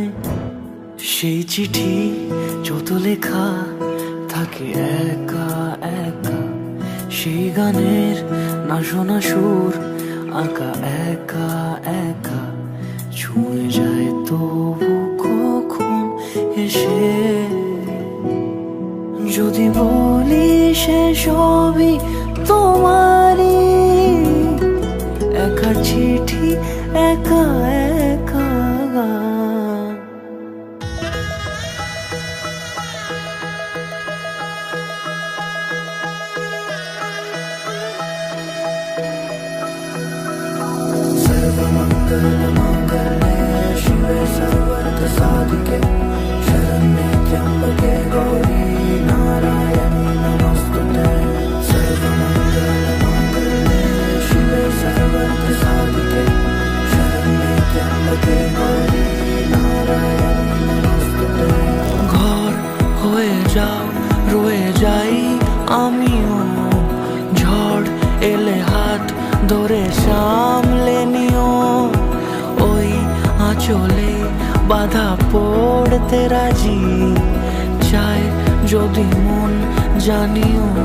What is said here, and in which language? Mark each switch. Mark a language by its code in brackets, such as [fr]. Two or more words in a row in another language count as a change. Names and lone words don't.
[bn] সেই চিঠি যত লেখা থাকে একা একা, সেই গানের না শোনা সুর আঁকা একা একা, ছুঁয়ে যায় তবু কখন এসে। যদি বলি সে সবই তোমারই, একা চিঠি একা একা গান। [sa] सर्वमङ्गलमाङ्गल्ये शिवे सर्वार्थसाधिके शरण्ये त्र्यम्बके गौरी नारायणी नमोस्तुते। सर्वमङ्गलमाङ्गल्ये शिवे सर्वार्थसाधिके शरण्ये त्र्यम्बके गौरी नारायणी नमोस्तुते। [bn] ঘর হয়ে যাও রয়ে যাই আমিও, ঝড় এলে হাত ধরে সামলে নিও। ওই আঁচলে বাধা পড়তে রাজি, চাই যদি মন জানিও।